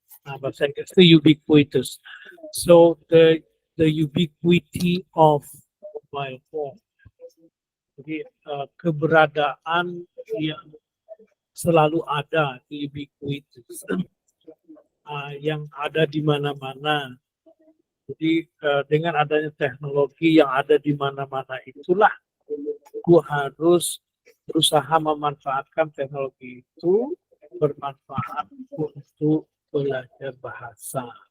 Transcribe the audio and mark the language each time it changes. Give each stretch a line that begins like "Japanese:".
Indonesian: Bahasa Inggris itu ubiquitous.
English: So the ubiquity of mobile phone.
Indonesian: Jadi keberadaan yang selalu ada, ubiquitous, yang ada di mana-mana. Jadi dengan adanya teknologi yang ada di mana-mana itulah, gua harus berusaha memanfaatkan teknologi itu bermanfaat untuk belajar bahasa.